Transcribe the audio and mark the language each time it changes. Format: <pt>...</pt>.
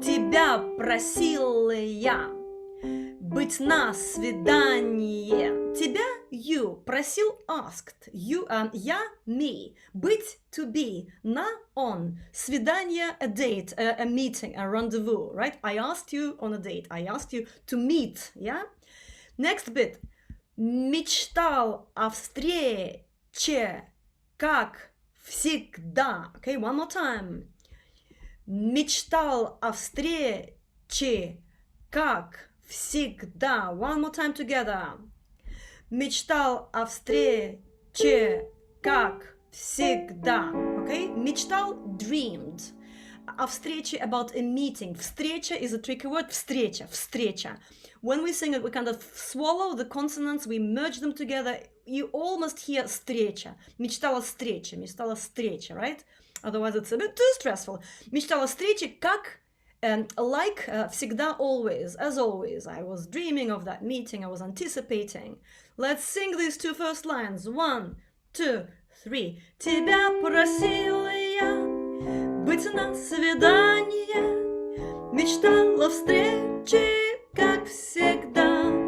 <ru>Тебя просил я. Быть на свидание.</ru> <en>Тебя, you. Просил, asked. You, я, me. Быть, to be. На, on. Свидание, a date, a meeting, a rendezvous, right? I asked you on a date. I asked you to meet, yeah? Next bit.</en> <ru>Мечтал о встрече, как всегда.</ru> <en>Okay, one more time.</en> <ru>Мечтал о встрече, как всегда.</ru> <en>One more time together.</en> <ru>Мечтал о встрече, как всегда.</ru> <en>Okay, мечтал, dreamed. О встрече, about a meeting. Встреча is a tricky word.</en> <ru>Встреча, встреча.</ru> <en>When we sing it, we kind of swallow the consonants, we merge them together. You almost hear встреча.</en> <ru>Мечтала встреча, right?</ru> <en>Otherwise it's a bit too stressful.</en> <ru>Мечтала встреча,</ru> <en>как, like, всегда, always, as always. I was dreaming of that meeting, I was anticipating. Let's sing these two first lines. 1, 2, 3.</en> <ru>Тебя просила я быть на свидание. Мечтала встречи, как всегда.</ru>